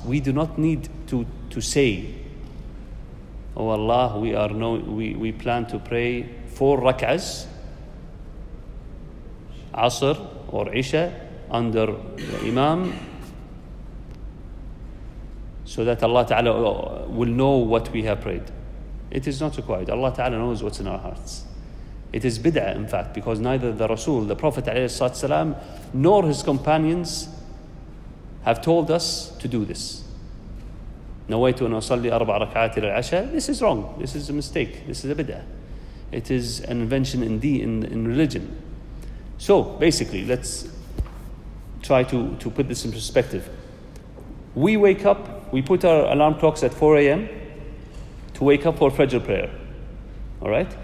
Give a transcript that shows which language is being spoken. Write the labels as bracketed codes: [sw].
[en] We do not need to say, oh Allah, we plan to pray 4 rak'ahs, Asr or Isha, under the Imam, so that Allah Ta'ala will know what we have prayed. It is not required. Allah Ta'ala knows what's in our hearts. It is bid'ah, in fact, because neither the Rasul, the Prophet ﷺ, nor his companions have told us to do this. [ar] نويت أن أصلي 4 ركعات للعشاء. [en] This is wrong. This is a mistake. This is a bid'ah. It is an invention in religion. So basically, let's try to put this in perspective. We wake up, we put our alarm clocks at 4 a.m. to wake up for Fajr prayer. All right?